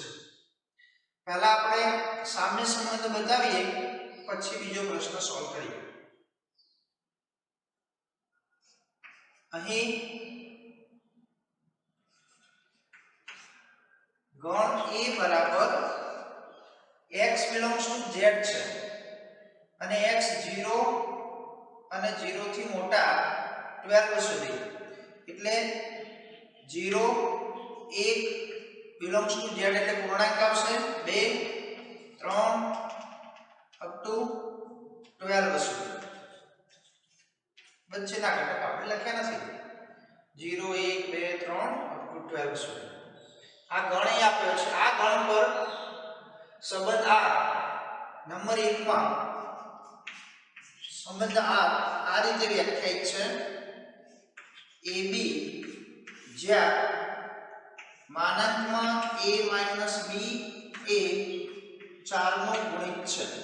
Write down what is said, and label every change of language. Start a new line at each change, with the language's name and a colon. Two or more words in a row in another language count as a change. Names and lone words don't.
Gujarati: પહેલા આપણે સામ્ય સંબંધ બતાવીએ, પછી બીજો પ્રશ્ન સોલ્વ કરીએ. અહીં ગણ A બરાબર
English: x belongs to z
Gujarati: છે અને x 0 અને 0 થી મોટા 12 સુધી, એટલે 0 1
English: belongs to z
Gujarati: એટલે પૂર્ણાંક આવશે, 2 3
English: up to
Gujarati: 12 સુધી. વચ્ચેના ઘટક આપણે લખ્યા નથી. 0 1 2 3
English: up to
Gujarati: 12 સુધી આ ગણ આપ્યો છે. આ ગણ પર સંબંધ R નંબર 1 માં સંબંધ R આ રીતે વ્યાખ્યાયિત છે: AB જ્યાં માનાંકમાં a - b એ 4 નો ગુણિત છે.